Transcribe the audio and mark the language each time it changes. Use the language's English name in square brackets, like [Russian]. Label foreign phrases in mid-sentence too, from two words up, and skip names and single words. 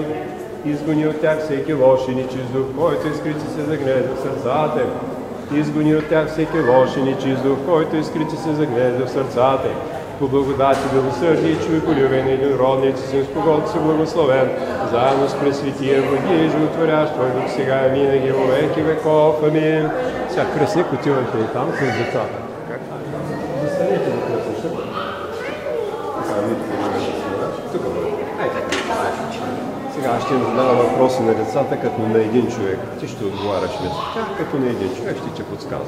[Bulgarian] Изгони от тях всеки лош и нечист дух, който изкрити се загнезда в сърцата им. Изгони от тях всеки лош и нечист дух, който изкрити се загнезда в сърцата им. по благодати, милосърдие и човеколюбие на единородният си Син, с когото си благословен, заедно с Пресветия Влади и Животворящ Твой Дух, сега и винаги, [Church Slavic] во веки веков. [Bulgarian] Амин. Сега кръстник отивайте и там с децата. Застанете да кръстнеш. Тук бъде. Сега ще им задава въпроси на децата, като на един човек. Ти ще отговаряш вместо тях, като на един човек ще ти подсказва.